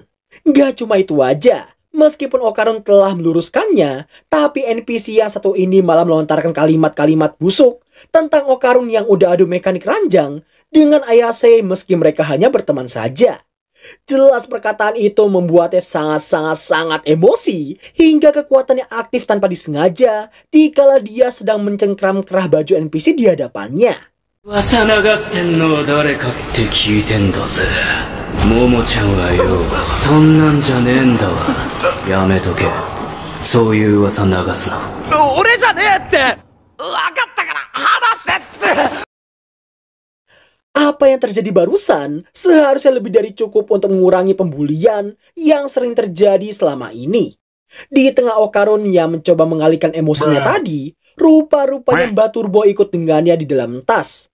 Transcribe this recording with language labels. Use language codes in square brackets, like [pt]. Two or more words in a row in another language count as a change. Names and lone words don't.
[id] Gak cuma itu aja, meskipun Okarun telah meluruskannya, tapi NPC yang satu ini malah melontarkan kalimat-kalimat busuk tentang Okarun yang udah adu mekanik ranjang dengan Ayase meski mereka hanya berteman saja. Jelas perkataan itu membuatnya sangat emosi hingga kekuatannya aktif tanpa disengaja dikala dia sedang mencengkram kerah baju NPC di hadapannya. [ja] 噂流してんのは誰かって聞いてんだぜ。ももちゃんはよ、そんなんじゃねえんだわ。やめとけ。そういう噂流すな。俺じゃねえって。分かったから話せって。 [id] Apa yang terjadi barusan seharusnya lebih dari cukup untuk mengurangi pembulian yang sering terjadi selama ini. Di tengah Okarun yang mencoba mengalihkan emosinya tadi, rupa-rupanya Mbak Turbo ikut dengannya di dalam tas.